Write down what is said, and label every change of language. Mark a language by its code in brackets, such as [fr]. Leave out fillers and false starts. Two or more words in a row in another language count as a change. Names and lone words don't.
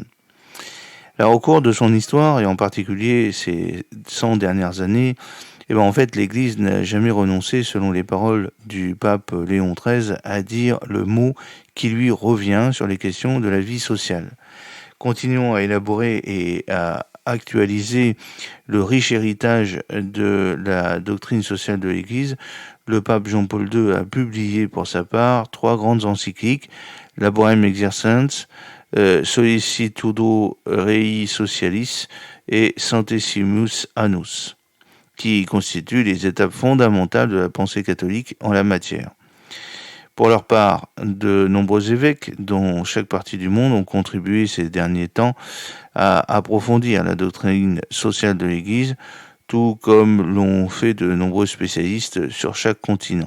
[fr] Alors au cours de son histoire, et en particulier ces 100 dernières années, en fait, l'Église n'a jamais renoncé, selon les paroles du pape Léon XIII, à dire le mot qui lui revient sur les questions de la vie sociale. Continuons à élaborer et à actualiser le riche héritage de la doctrine sociale de l'Église. Le pape Jean-Paul II a publié pour sa part 3 grandes encycliques, Laborem Exercens, Sollicitudo Rei Socialis et Centesimus Annus, qui constituent les étapes fondamentales de la pensée catholique en la matière. Pour leur part, de nombreux évêques, dont chaque partie du monde, ont contribué ces derniers temps à approfondir la doctrine sociale de l'Église, tout comme l'ont fait de nombreux spécialistes sur chaque continent.